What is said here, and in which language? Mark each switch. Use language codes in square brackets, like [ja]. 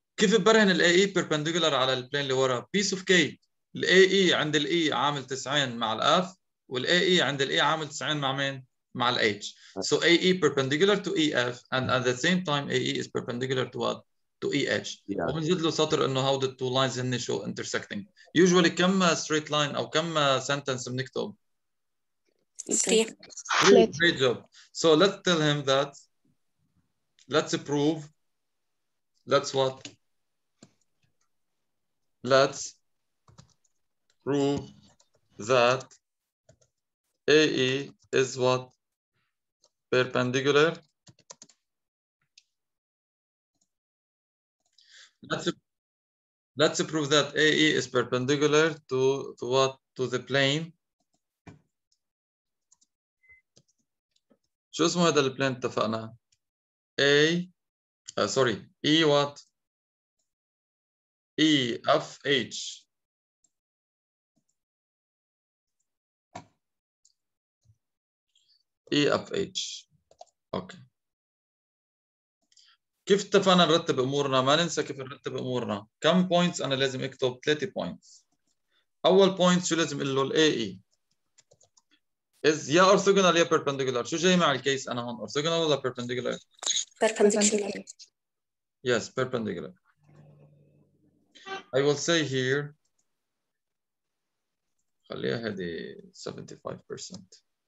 [ar] كيف برهن الاي اي perpendicular على البلين اللي ورا؟ [en] Piece of cake. [ar] الاي اي عند الاي عامل 90 مع الاف والاي اي عند الاي عامل 90 مع مين؟ مع الاتش. [en] So AE perpendicular to EF and at the same time AE is perpendicular to what? to EH. Yeah. [ar] وبنزيد له سطر انه [en] how the two lines [ar] هن شو intersecting. Usually كم straight line او كم sentence بنكتب؟ [en] 3. Great job. So let's tell him that. Let's prove. Let's what? Let's prove that AE is what? Perpendicular. Let's prove that AE is perpendicular to what? To the plane. [ar] شو اسمه هذا البلين اتفقنا؟ [en] sorry, E what? EFH. EFH. Okay. [ar] كيف اتفقنا نرتب امورنا؟ ما ننسى كيف نرتب امورنا. كم بوينتس انا لازم اكتب؟ 3 بوينتس. اول بوينت شو لازم اقول له؟ الاي از يا orthogonal يا perpendicular. شو جاي مع الكيس انا هون؟ orthogonal ولا perpendicular؟ [en] Perpendicular. Yes, perpendicular. I will say here [ar] خليها هذه 75%.